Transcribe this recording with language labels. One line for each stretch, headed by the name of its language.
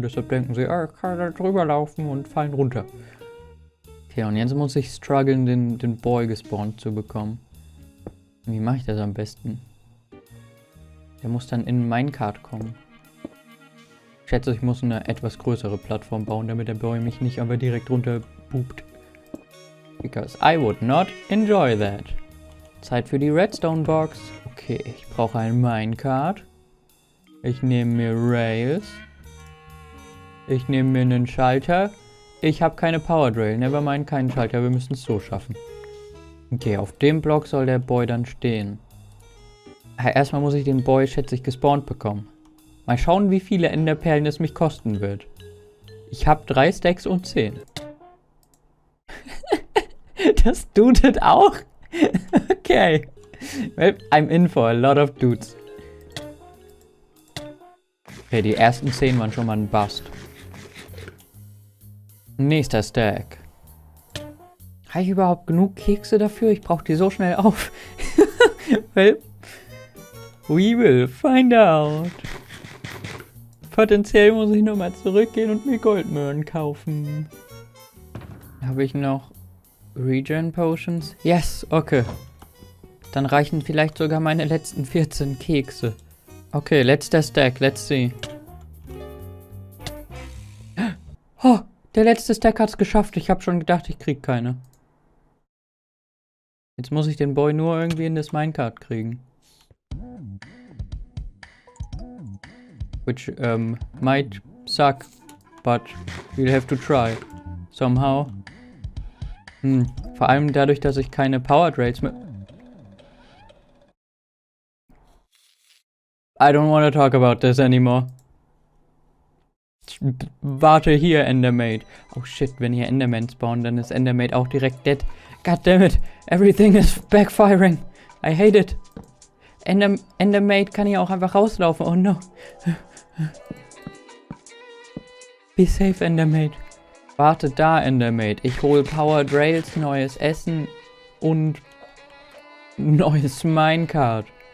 German: Deshalb denken sie, ich kann da drüber laufen und fallen runter. Okay, und jetzt muss ich strugglen, den Boy gespawnt zu bekommen. Wie mache ich das am besten? Der muss dann in Minecart kommen. Ich schätze, ich muss eine etwas größere Plattform bauen, damit der Boy mich nicht aber direkt runter pupt.
English: Because I would not enjoy that.
German: Zeit für die Redstone Box. Okay, ich brauche ein Minecart. Ich nehme mir Rails. Ich nehme mir einen Schalter. Ich habe keine Power Drill. Nevermind, keinen Schalter. Wir müssen es so schaffen. Okay, auf dem Block soll der Boy dann stehen. Erstmal muss ich den Boy, schätze ich, gespawnt bekommen. Mal schauen, wie viele Enderperlen es mich kosten wird. Ich habe 3 Stacks und 10. Das dudet auch? Okay.
English: Well, I'm in for a lot of dudes.
German: Okay, die ersten 10 waren schon mal ein Bust. Nächster Stack. Habe ich überhaupt genug Kekse dafür? Ich brauche die so schnell auf.
English: Well, we will find out.
German: Potenziell muss ich nochmal zurückgehen und mir Goldmöhren kaufen. Habe ich noch Regen Potions? Yes, okay. Dann reichen vielleicht sogar meine letzten 14 Kekse. Okay, letzter Stack,
English: let's see.
German: Oh, der letzte Stack hat's geschafft. Ich habe schon gedacht, ich krieg keine. Jetzt muss ich den Boy nur irgendwie in das Minecart kriegen.
English: Which might suck, but we'll have to try. Somehow.
German: Vor allem dadurch, dass ich keine Powered Raids mehr...
English: I don't want to talk about this anymore.
German: Warte hier, Endermate. Oh shit, wenn hier Enderman spawnen, dann ist Endermate auch direkt dead.
English: God damn it, everything is backfiring. I hate it.
German: Endermate kann hier auch einfach rauslaufen. Oh no.
English: Be safe, Endermate.
German: Warte da, Endermate. Ich hole Powered Rails, neues Essen und neues Minecart.